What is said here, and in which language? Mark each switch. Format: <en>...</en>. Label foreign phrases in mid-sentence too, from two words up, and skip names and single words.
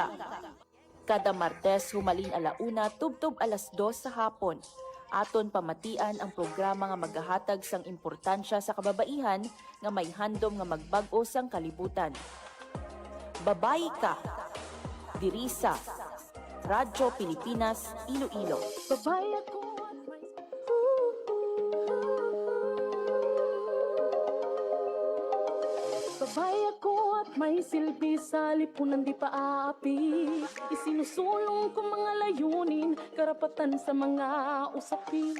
<hil>Kada Martes humalin alauna tubtob alas 2 sa hapon. Aton pamatian ang programa nga maghahatag sang importansya sa kababaihan nga may handom nga magbag-o sang kalibutan. Babayi Ka. Diri sa Radyo Pilipinas, Iloilo. Babayi ako.</hil> <tl>Babae ako at may silbi sa lipunan di paapi. Isinusulong ko mga layunin, karapatan sa mga usapin.</tl>